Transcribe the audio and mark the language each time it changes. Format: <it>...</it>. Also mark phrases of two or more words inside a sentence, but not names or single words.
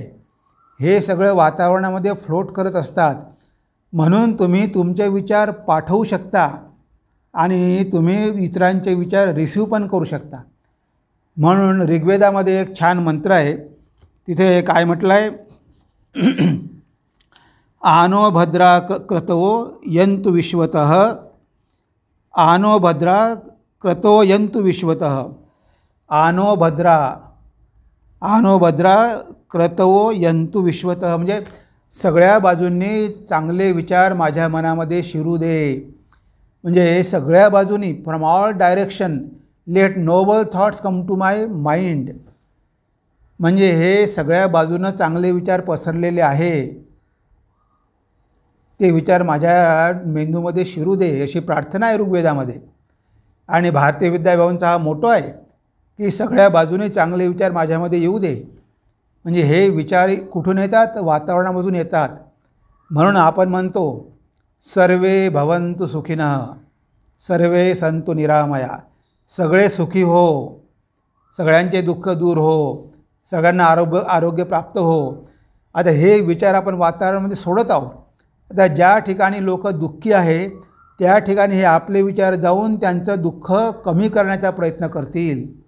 <mr>हे सगळं वातावरणामध्ये फ्लोट करत असतात. म्हणून तुम्ही तुमचे विचार पाठवू शकता आणि तुम्ही इतरांचे विचार रिसीव पण करू शकता. म्हणून ऋग्वेदामध्ये एक छान मंत्र आहे, तिथे काय म्हटलं आहे,</mr> <sa>आनो भद्रा क्रतवो यन्तु विश्वतः, आनो भद्रा क्रतो यन्तु विश्वतः, आनो भद्रा क्रतवो यन्तु विश्वतः,</sa> <mr>म्हणजे सगळ्या बाजूंनी चांगले विचार माझ्या मनामध्ये शिरू दे. म्हणजे सगळ्या बाजूनी,</mr> <en>from all direction let noble thoughts come to my mind.</en> <mr>म्हणजे हे सगळ्या बाजूनं चांगले विचार पसरलेले आहे, ते विचार माझ्या मेंदूमध्ये शिरू दे, अशी प्रार्थना आहे ऋग्वेदामध्ये. आणि भारतीय विद्याभावांचा हा मोटो आहे की सगळ्या बाजूने चांगले विचार माझ्यामध्ये येऊ दे. म्हणजे हे विचार कुठून येतात, वातावरणामधून येतात. म्हणून आपण म्हणतो</mr> <sa>सर्वे भवन्तु सुखिनः, सर्वे सन्तु निरामया,</sa> <mr>सगळे सुखी हो, सगळ्यांचे दुःख दूर हो, सगळ्यांना आरोग्य प्राप्त हो. आता हे विचार आपण वातावरणामध्ये सोडत आहोत. आता ज्या ठिकाणी लोक दुःखी आहे त्या ठिकाणी हे आपले विचार जाऊन त्यांचं दुःख कमी करण्याचा प्रयत्न करतील.</mr>